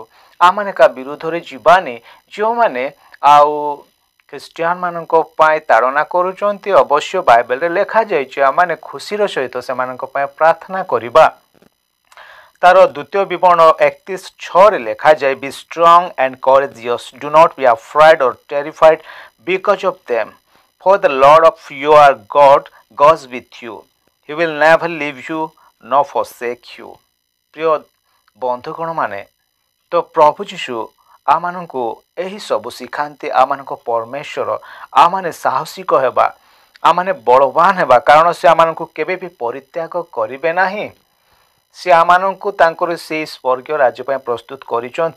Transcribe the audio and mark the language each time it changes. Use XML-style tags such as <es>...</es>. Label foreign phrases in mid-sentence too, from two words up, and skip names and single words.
<or>ଆମମାନେ କାହା ବିରୁଦ୍ଧରେ ଯିବାନି। ଯେଉଁମାନେ ଆଉ ଖ୍ରୀଷ୍ଟିଆନମାନଙ୍କ ପାଇଁ ତାଡ଼ନା କରୁଛନ୍ତି, ଅବଶ୍ୟ ବାଇବେଲରେ ଲେଖାଯାଇଛି ଆମମାନେ ଖୁସିର ସହିତ ସେମାନଙ୍କ ପାଇଁ ପ୍ରାର୍ଥନା କରିବା। ତାର ଦ୍ୱିତୀୟ ବିବରଣ 31:6ରେ ଲେଖାଯାଏ,</or> <en>be strong and courageous, do not be afraid or terrified because of them, for the Lord of your God goes with you, he will never leave you nor forsake you।</en> <or>ପ୍ରିୟ ବନ୍ଧୁଗଣ ମାନେ, ତ ପ୍ରଭୁ ଯୀଶୁ ଆମମାନଙ୍କୁ ଏହି ସବୁ ଶିଖାନ୍ତି। ଆମମାନଙ୍କ ପରମେଶ୍ୱର ଆମମାନେ ସାହସିକ ହେବା, ଆମମାନେ ବଳବାନ ହେବା, କାରଣ ସେ ଆମମାନଙ୍କୁ କେବେ ବି ପରିତ୍ୟାଗ କରିବେ ନାହିଁ। ସେ ଆମମାନଙ୍କୁ ତାଙ୍କର ସେଇ ସ୍ୱର୍ଗୀୟ ରାଜ୍ୟ ପାଇଁ ପ୍ରସ୍ତୁତ କରିଛନ୍ତି।</or>